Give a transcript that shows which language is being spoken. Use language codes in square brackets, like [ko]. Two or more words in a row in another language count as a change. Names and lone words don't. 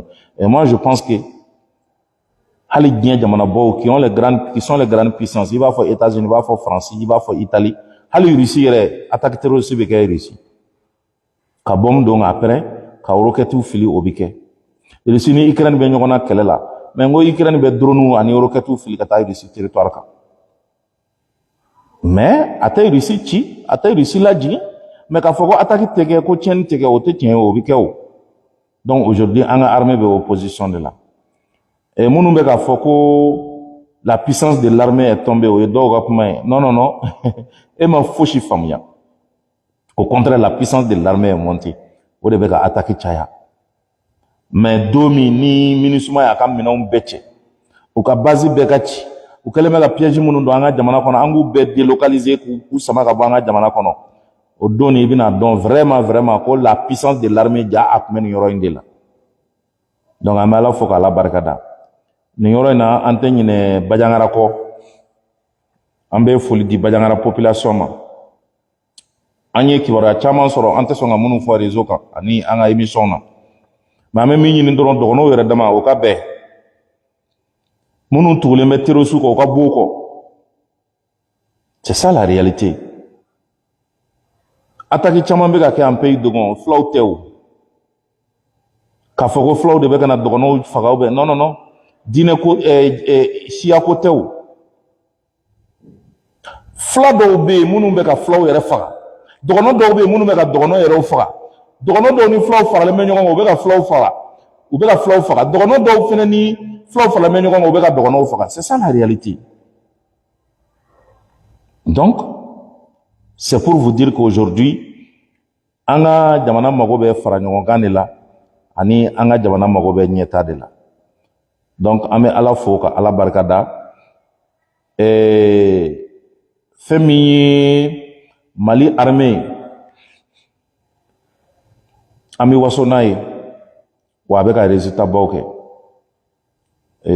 [fr] Et moi je pense que [bm] hali diɲɛ jamana bɔw [fr] qui sont les grandes puissances, il va faire États-Unis, il va faire France, il va faire Italie, [bm] hali Russie yɛrɛ attaque terroriste bɛ kɛ Russie. Ka bombe don après, ka roquette fili o bi kɛ. Russie ni Ukraine bɛ ɲɔgɔn na kɛlɛ la, mais n ko Ukraine bɛ drone ani roquette fili ka taa Russie territoire kan. Mais a tɛ Russie ci, a tɛ Russie lajigin, mais k'a fɔ ko attaque tɛ kɛ, ko tiɲɛni tɛ kɛ, o tɛ tiɲɛ o bi kɛ o. Donc aujourd'hui an ka armée bɛ opposition de la. [fr] Et [bm] minnu bɛ k'a fɔ ko [fr] la puissance de l'armée est tombée, [bm] o ye dɔw ka kuma ye. [fr] Non non non, [bm] e ma fosi faamuya. [fr] Au contraire, la puissance de l'armée est montée. [bm] O de bɛ ka attaque caya. Mais don min ni MINUSMA y'a ka minɛnw bɛɛ cɛ, u ka base bɛɛ ka ci, u kɛlen bɛ ka piège minnu don an ka jamana kɔnɔ, an k'u bɛɛ délocaliser k'u sama ka bɔ an ka jamana kɔnɔ. O don i bɛna dɔn vraiment ko [fr] la puissance de l'armée [bm] ja a tun bɛ nin yɔrɔ in de la. Donc an bɛ Ala fo k'Ala barikada. Nin yɔrɔ in na an tɛ ɲinɛ Bajangara kɔ. An bɛ foli di Bajangara population ma. An ye kibaruya caman sɔrɔ, an tɛ sɔn ka minnu fɔ réseau kan ani an ka émission na. Mais an bɛ min ɲini dɔrɔn dɔgɔnɔw yɛrɛ dama o ka bɛn. Minnu tugulen bɛ terroriste kɔ, o ka bɔ o kɔ. [fr] C'est ça la réalité. [bm] Attaque caman bɛ ka kɛ an pays dɔgɔn, fulaw tɛ o. K'a fɔ ko fulaw de bɛ ka na dɔgɔnɔw faga [fr] ou bien non non non. [bm] Diinɛ ko siya ko tɛ o. Fula dɔw bɛ yen minnu bɛ ka fulaw yɛrɛ faga. Dɔgɔnɔ dɔw bɛ yen minnu bɛ ka dɔgɔnɔ yɛrɛw faga. Dɔgɔnɔ dɔw ni fulaw faralen bɛ ɲɔgɔn kan, u bɛ ka fulaw faga. U bɛ ka fulaw faga. Dɔgɔnɔ dɔw fana ni fulaw faralen bɛ ɲɔgɔn kan, u bɛ ka dɔgɔnɔw faga. [fr] C'est ça la réalité. Donc, c'est pour vous dire qu'aujourd'hui, [bm] an ka jamana mago bɛ fara ɲɔgɔn kan de la, ani an ka jamana mago bɛ ɲɛta de la. Donc, an bɛ Ala fo ka Ala barikada. Fɛn min ye Mali armée, an bɛ waso n'a ye, wa a bɛ ka résultat baw kɛ.